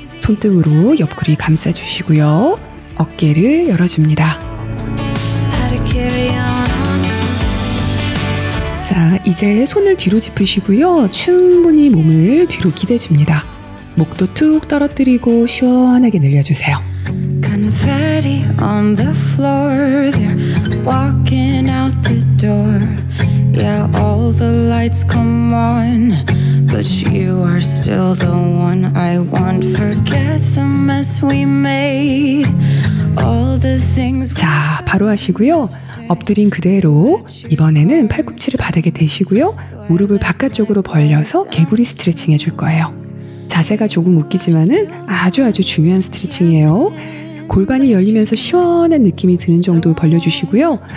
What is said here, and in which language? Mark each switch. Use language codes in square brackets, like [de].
[ko] 손등으로 옆구리 감싸주시고요. 어깨를 열어줍니다. [en] how to carry on. [ko] 자, 이제 손을 뒤로 짚으시고요. 충분히 몸을 뒤로 기대줍니다. 목도 툭 떨어뜨리고 시원하게 늘려주세요. [en] Confetti on the floor, they're walking out the door. Yeah, all the lights come on, but you are still the one I want. Forget the mess we made, all the things. [ko] 자, 바로 하시고요. 엎드린 그대로 이번에는 팔꿈치를 바닥에 대시고요. 무릎을 바깥쪽으로 벌려서 개구리 스트레칭 해줄 거예요. 자세가 조금 웃기지만은 아주 중요한 스트레칭이에요. 골반이 열리면서 시원한 느낌이 드는 정도 벌려주시고요.